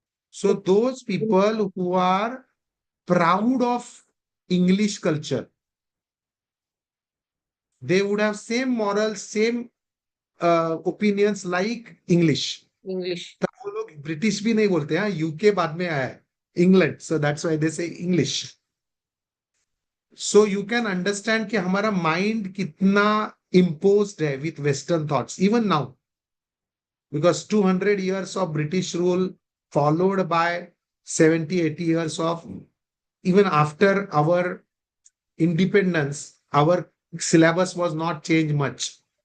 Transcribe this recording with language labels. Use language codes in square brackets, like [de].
[en] So those people who are proud of English culture, they would have same morals, same opinions like English. English. [hi] तब वो लोग British भी नहीं बोलते हैं, यूके बाद में आया है, England, [en] so that's why they say English. So you can understand [hi] कि हमारा [en] mind [hi] कितना [en] imposed है with Western thoughts, even now. Because 200 years of British rule followed by 70, 80 years of, even after our independence, our syllabus was not changed much.